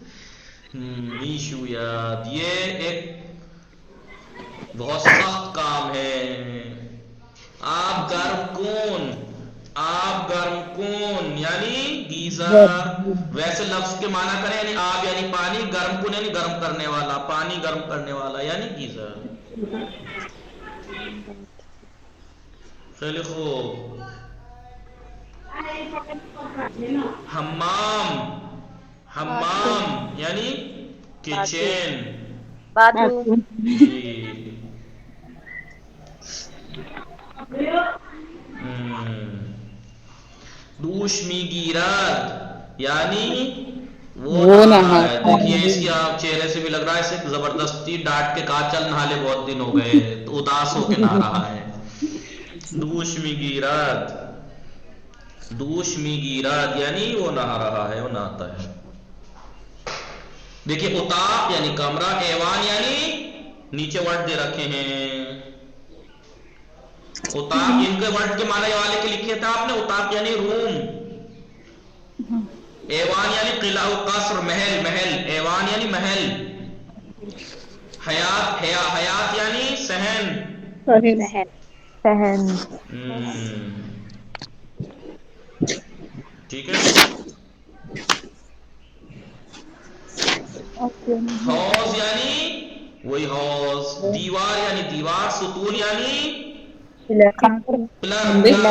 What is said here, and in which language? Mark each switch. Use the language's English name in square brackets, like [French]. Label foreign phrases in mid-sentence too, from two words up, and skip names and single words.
[Urdu] میشویات یہ ایک بہت سخت کام ہے۔ [Persian] آب گرم کون [Urdu] یعنی گیزر، ویسے لفظ کے معنی کریں یعنی آب یعنی پانی، گرم کون یعنی گرم کرنے والا، پانی گرم کرنے والا یعنی گیزر۔ [Persian] خیلی خوب۔ [Urdu] حمام یعنی کچن، باتھ روم، جی۔ [Persian] دوش میگیرد [Urdu] یعنی وہ نہا ہے، دیکھیے اس کی آپ چہرے سے بھی لگ رہا ہے اسے زبردستی ڈانٹ کے کہا چل نہا لے، بہت دن ہو گئے، تو اداس ہو کے نہا رہا ہے۔ [Persian] دوش میگیرد [Urdu] یعنی وہ نہا رہا ہے، وہ نہاتا ہے۔ دیکھیے اتاق یعنی کمرہ، ایوان یعنی نیچے ورڈ دے رکھے ہیں، اتاق ان کے ورڈ کے معنی والے کے لکھے تھے آپ نے، اتاق یعنی روم، ایوان یعنی قلعہ و قصر، محل، ایوان یعنی محل، حیات یعنی صحن. سہن. ٹھیک ہے. حوض یعنی وہی حوض. دیوار یعنی دیوار. ستون یعنی پلر.